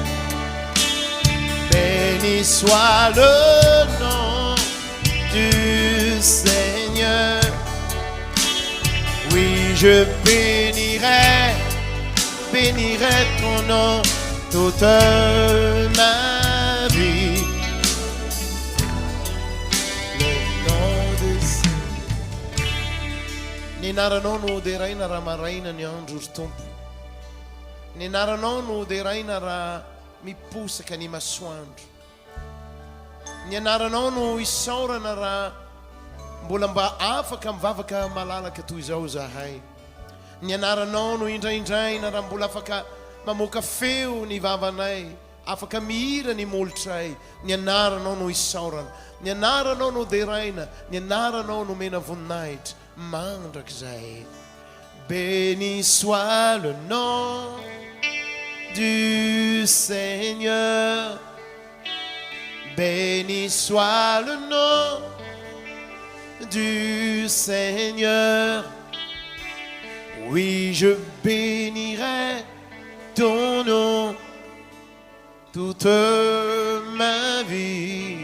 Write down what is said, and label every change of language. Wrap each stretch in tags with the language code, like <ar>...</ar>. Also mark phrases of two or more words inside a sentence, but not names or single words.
<fr>Béni soit le nom du Seigneur. Oui, je bénirai ton nom toute ma vie. Le nom de</fr> <mg>Ny anaranao no dia raina raha maraina ny andro ry tompo. Ny anaranao no dia raina raha miposaka ny masoandro. Ny anaranao no isaorana raha mbola mba afaka mivavaka malalaka toy izao zahay. Ny anaranao no indraindraina raha mbola afaka mamoaka feo ny vavanay, afaka mihira ny molotray. Ny anaranao no isaorana, ny anaranao no deraina, ny anaranao no mena voninahitra mandrakizay.</mg> <fr>Béni soit le nom du Seigneur. Béni soit le nom du Seigneur. Oui, je bénirai ton nom toute ma vie.</fr>